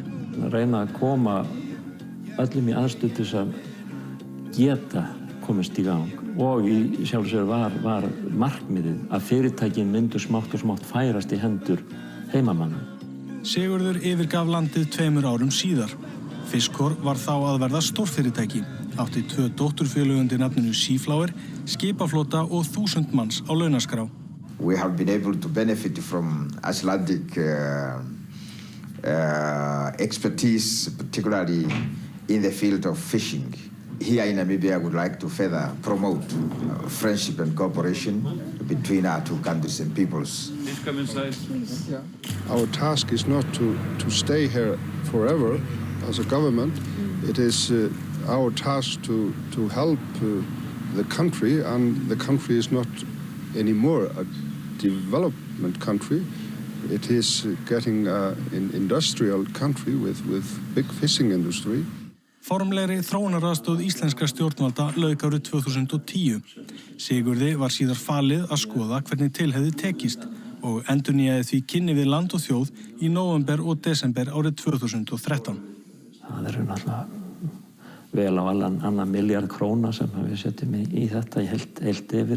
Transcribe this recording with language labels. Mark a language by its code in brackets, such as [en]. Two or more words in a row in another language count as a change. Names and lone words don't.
[is] Reyna að koma öllum í aðstöðu til að geta komist í gang og í sjálfu sér var markmiðið að fyrirtækin myndu smátt og smátt færast í hendur heimamanna. Sigurður yfirgaf landið 2 árum síðar. Kveikur var þá að verða stórfyrirtæki. Átti 2 dótturfélög undir nafninu Seaflower, skipaflota og 1000 manns á launaskrá. [en] We have been able to benefit from Icelandic expertise, particularly in the field of fishing. Here in Namibia, I would like to further promote friendship and cooperation between our two countries and peoples. Please come inside. Please. Yeah. Our task is not to stay here forever as a government. It is our task to help the country, and the country is not anymore a development country. It is getting an industrial country with big fishing industry. [is] Formlegri þróunaraðstoð íslenskra stjórnvalda lauk árið 2010. Sigurði var síðar falið að skoða hvernig til hefði tekist og endurnýjaði því kynni við land og þjóð í nóvember og desember árið 2013. Það eru náttúrulega vel á annan milljarð króna sem við setjum í þetta heilt yfir.